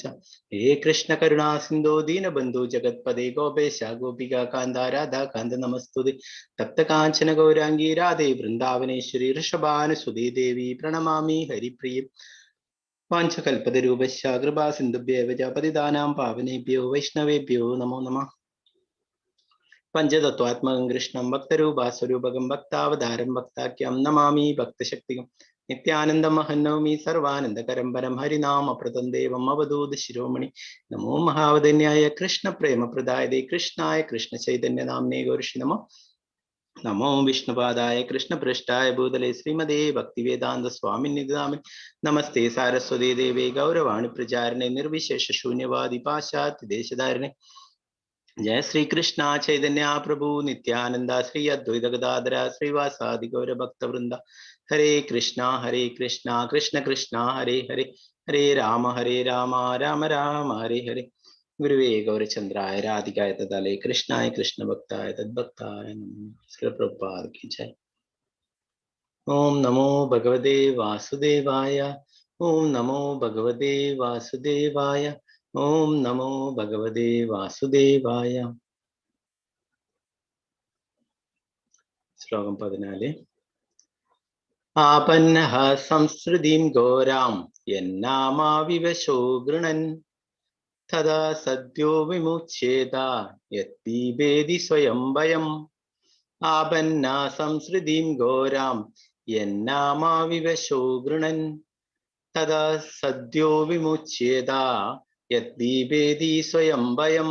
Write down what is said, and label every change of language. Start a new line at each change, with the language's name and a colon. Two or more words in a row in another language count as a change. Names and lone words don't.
Sanskrit: ഹേ കൃഷ്ണ കരുണാ സിന്ധോ ദീനബന്ധു ജഗത്പദേ ഗോപേശ ഗോപികാ കാന്ത രാധാ കാന്ത നമസ്തുതേ. തപ്തകാഞ്ചന ഗൗരാംഗീ രാധേ വൃന്ദാവനേശ്വരി ഋഷഭാനുസുതേ ദേവി പ്രണമാമി ഹരിപ്രിയ. വാഞ്ചകൽപതരൂപശ്ച കൃപാ സിന്ധുഭ്യേവ ച പതിതാനാം പാവനേഭ്യോ വൈഷ്ണവേഭ്യോ നമോ നമഃ. പഞ്ചതത്വാത്മകം കൃഷ്ണം ഭക്തരൂപാസ്വരൂപകം ഭക്താവതാരം ഭക്താഖ്യം നമാമി ഭക്തശക്തികം. നിത്യാനന്ദം മഹന്നവമി സർവാനന്ദകരം പരം ഹരിനാമ പ്രദം ദേവം അവധൂത് ശിരോമണി. നമോ മഹാവദന്യായ കൃഷ്ണ പ്രേമപ്രദായതേ കൃഷ്ണായ കൃഷ്ണ ചൈതന്യ നാമ്നേ ഗൗർഷി നമോ. നമോ വിഷ്ണുപാദായ കൃഷ്ണപൃഷ്ഠായ ഭൂതലേ ശ്രീമതേ ഭക്തിവേദാന്ത സ്വാമിനിധാമിൻ. നമസ്തേ സാരസ്വതേ ദേവേ ഗൗരവാണി പ്രചാരണേ നിർവിശേഷ ശൂന്യവാദി പാശ്ചാത്യ ദേശധാരണേ. जय श्री कृष्ण चैतन्य प्रभु नित्यानंदा श्री अद्वैत गदाधर श्रीवासादि गौर भक्त वृंदा. हरे कृष्णा कृष्ण कृष्ण हरे हरे हरे राम राम राम हरे हरे. गुरुवे गौरचंद्राय राधिकाय तदालय कृष्णाय कृष्ण भक्ताय तद्भक्ताय नमः.
Hindi: श्री प्रभुपाद की जय.
Sanskrit: ओम नमो भगवते वासुदेवाय. ओम नमो भगवते वासुदेवाय. ओम नमो भगवते वासुदेवाय.
Malayalam: ശ്ലോകം 14.
Sanskrit: ആപന്നഃ സംസൃതിം ഘോരാം യന്നാമാവിവശോ ഗൃണൻ തദാ സദ്യോ വിമുച്യേത യദ്ബീഭേതി സ്വയം ഭയം. ആപന്ന സംസൃതിം ഘോരാം യന്നാമാവിവശോ ഗൃണൻ തദാ സദ്യോ വിമുച്യേത യദ്ബീഭേതി സ്വയം ഭയം.